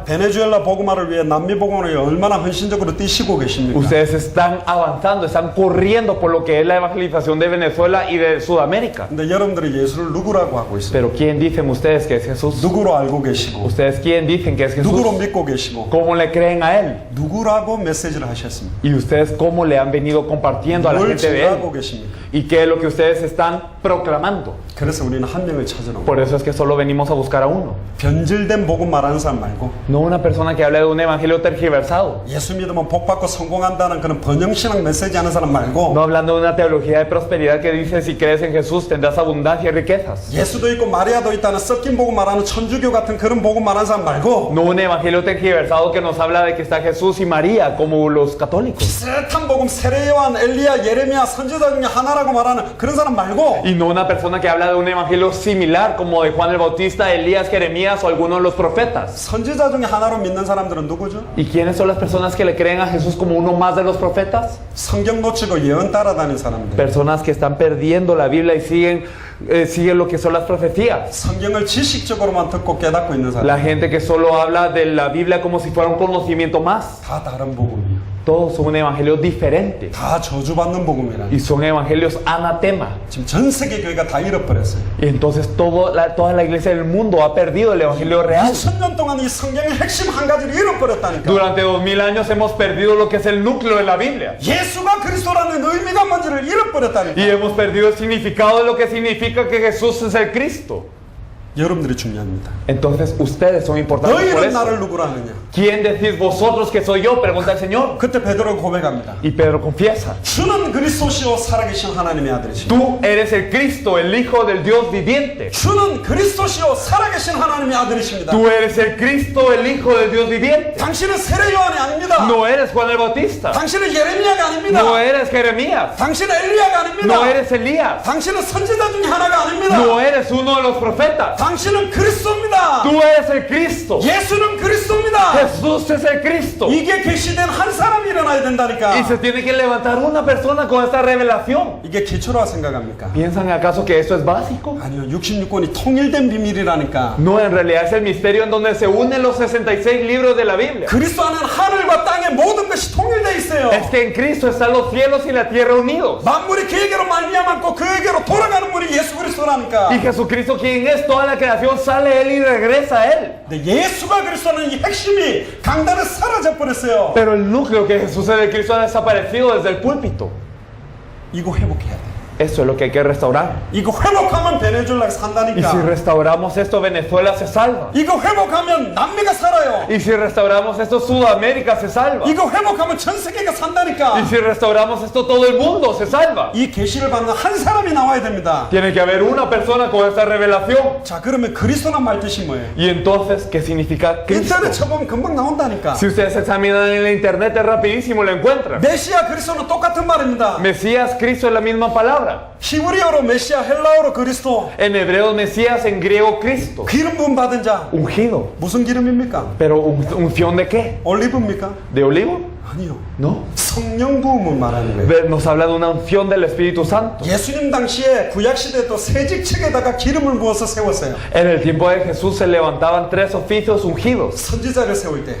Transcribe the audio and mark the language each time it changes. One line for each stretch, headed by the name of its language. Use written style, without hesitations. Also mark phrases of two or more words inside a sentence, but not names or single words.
Korean: 베네수엘라 복음화를 위해 남미 복음화를 위해 얼마나 헌신적으로 뛰시고 계십니까?
Spanish: Ustedes están avanzando, están corriendo por lo que es la evangelización de Venezuela y de Sudamérica.
Korean: 근데 여러분들이 예수를 누구라고 하고 있어요?
Spanish: Pero ¿quién dicen ustedes que es Jesús?
Korean: 누구로 알고 계시고
Spanish: ¿Ustedes quién dicen que es
Korean: 누구로
Spanish: Jesús?
Korean: 믿고 계시고
Spanish: ¿Cómo le creen a él?
Korean: 누구라고 메시지를 하셨습니까?
Spanish: ¿Y ustedes cómo le han venido compartiendo a la
Korean: 뭘
Spanish: gente de él?
Korean: 증거하고 계십니까?
Spanish: ¿Y qué es lo que ustedes están proclamando?
Korean: 그래서 우리는 한 명을 찾으러
Spanish: Por eso es que solo venimos a buscar a uno.
Korean: 변질된 복음 말하는 사람 말고
Spanish: No una persona que hable de un evangelio tergiversado.
Korean: 예수 믿으면 복 받고 성공한다는 그런 번영신앙 메시지 하는 사람 말고
Spanish: No hablando de una teología de prosperidad que dice si crees en Jesús tendrás abundancia y riquezas.
Korean: 예수도 있고 마리아도 있다는 섞인 복음 말하는 천주교 같은 그런 복음 말하는 사람 말고
Spanish: No un evangelio tergiversado que nos habla de que está Jesús y María como los católicos.
Korean: 비슷한 복음 세례 요한 엘리야 예레미야 선지자 중에 하나라고 말하는 그런 사람 말고
Spanish: Y no una persona que habla de un evangelio similar como de Juan el Bautista, Elías, Jeremías o alguno de los profetas.
Korean: 선지자 중에 하나로 믿는 사람들은 누구죠?
Spanish: ¿Y quiénes son las personas que le creen a Jesús como uno más de los profetas?
Korean: 성경 놓치고 예언 따라다니는 사람들.
Spanish: Personas que están perdiendo la Biblia y siguen lo que son las profecías.
Korean: 성경을 지식적으로만 듣고 깨닫고 있는 사람.
Spanish: La gente que solo habla de la Biblia como si fuera un conocimiento más.
Korean: 다 다른 복음이에요.
Spanish: Todos son un evangelio diferente.
Korean: 다 저주받는 복음이라.
Spanish: Y son evangelios anatema.
Korean: 지금 전 세계 교회가 다 잃어버렸어요.
Spanish: Y entonces toda la iglesia del mundo ha perdido el evangelio real.
Korean: 2000년 동안 이 성경의 핵심 한 가지를 잃어버렸다니까.
Spanish: Durante 2000 años hemos perdido lo que es el núcleo de la Biblia.
Korean: 예수가 그리스도라는 의미가 뭔지를 잃어버렸다니까.
Spanish: Y hemos perdido el significado de lo que significa que Jesús es el Cristo.
Korean: 여러분들이 중요합니다.
Spanish: Entonces ustedes son importantes por
Korean: 너희는
Spanish: eso.
Korean: 나를 누구라 하느냐?
Spanish: ¿Quién decís vosotros que soy yo? Pregunta el Señor.
Korean: 그때 베드로가 고백합니다.
Spanish: Y Pedro confiesa.
Korean: 주는 그리스도시요 살아계신 하나님의 아들이시오.
Spanish: Tú eres el Cristo, el Hijo del Dios viviente.
Korean: 주는 그리스도시요 살아계신 하나님의 아들이십니다.
Spanish: Tú eres el Cristo, el Hijo del Dios viviente.
Korean: 당신은 세례 요한이 아닙니다.
Spanish: No eres Juan el Bautista.
Korean: 당신은 예레미야가 아닙니다.
Spanish: No eres Jeremías.
Korean: 당신은 엘리야가 아닙니다.
Spanish: No eres Elías.
Korean: 당신은 선지자 중에 하나가 아닙니다.
Spanish: No eres uno de los profetas.
Korean: 당신은 그리스도입니다.
Spanish: Tú eres el Cristo.
Korean: 예수는 그리스도입니다.
Spanish: Jesús es el Cristo.
Korean: 이게 계시된 한 사람이 일어나야 된다니까.
Spanish: Y se tiene que levantar una persona con esta revelación.
Korean: 이게 기초라 생각합니까?
Spanish: ¿Piensan acaso que esto es básico?
Korean: 아니요, 66권이 통일된 비밀이라니까.
Spanish: No, en realidad es el misterio en donde se unen los 66 libros de la Biblia.
Korean: 그리스도 안에는 하늘과 땅의 모든 것이 통일되어 있어요.
Spanish: Es que en Cristo están los cielos y la tierra unidos.
Korean: 만물이 그에게로 말미암았고 그에게로 돌아가는 분이 예수 그리스도라니까.
Spanish: Y Jesucristo, quien es toda la creación, sale Él y regresa a Él.
Korean: 근데 예수가 그리스도는 이 핵심이 강단에 사라져 버렸어요.
Spanish: Pero el núcleo que Jesús es el Cristo ha desaparecido desde el púlpito.
Korean: 이거 회복해야 돼.
Spanish: Eso es lo que hay que restaurar.
Korean: 이거 회복하면 베네수엘라가
Spanish: Y si
Korean: 산다니까.
Spanish: restauramos esto, Venezuela se salva.
Korean: 이거 회복하면 남미가 살아요.
Spanish: Y si restauramos esto, Sudamérica se salva.
Korean: 이거 회복하면 전 세계가
Spanish: Y
Korean: 산다니까.
Spanish: si restauramos esto, todo el mundo se salva.
Korean: 이 계시를 받는 한 사람이 나와야 됩니다.
Spanish: Tiene que haber una persona con esta revelación.
Korean: 자, 그러면 그리스도란 말 뜻이 뭐예요?
Spanish: Y entonces, ¿qué significa Cristo?
Korean: 인터넷 쳐보면 금방 나온다니까.
Spanish: Si ustedes examinan en la internet, es rapidísimo, lo encuentran.
Korean: 메시아 그리스도는 똑같은 말입니다.
Spanish: Mesías, Cristo es la misma palabra.
Korean: 히브리어로 메시아, 헬라어로 그리스도.
Spanish: En hebreo, Mesías, en griego, Cristo.
Korean: 기름 부음 받은 자.
Spanish: Ungido.
Korean: 무슨 기름입니까?
Spanish: Pero unción de qué?
Korean: 올리브입니까?
Spanish: ¿De olivo?
Korean: 아니요.
Spanish: No.
Korean: 성령 부음을 말하는 거예요.
Spanish: Nos habla de una unción del Espíritu Santo.
Korean: 예수님 당시에 구약시대에 또 세직책에다가 기름을 부어서 세웠어요.
Spanish: En el tiempo de Jesús se levantaban 3 oficios ungidos.
Korean: 선지자를 세울 때,